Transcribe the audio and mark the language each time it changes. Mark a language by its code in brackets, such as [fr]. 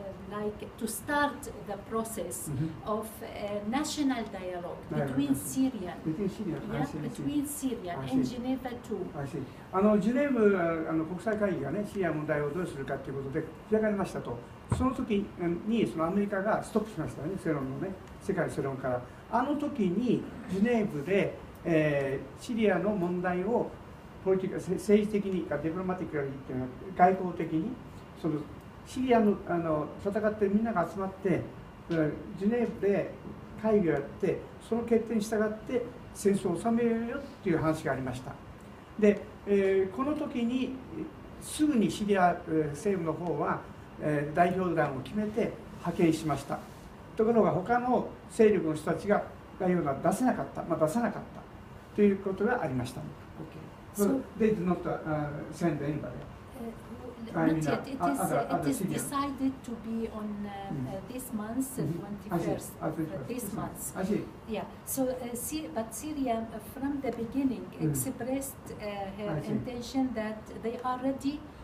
[en] like to start the process of national dialogue between Syrian, between Syrian in Geneva too. [ja] ジュネーブ国際会議がね、シリア問題をどうするかということで開かれましたと、その時にそのアメリカがストップしましたよね、世論のね、世界世論から。あの時にジュネーブで、シリアの問題を政治的にかディプロマティックっていうのは外交的にそのシリアの戦ってるみんなが集まってジュネーブで会議をやってその決定に従って戦争を収めようよっていう話がありました。で、この時にすぐにシリア政府の方は代表団を決めて派遣しました。ところが他の勢力の人たちが代表団を出せなかった、出さなかったということがありました。 [en] So they did not send anybody. Not yet. It is decided to be on this month, 21st. This month. Yeah. So, but Syria, from the beginning, expressed her intention that they are ready.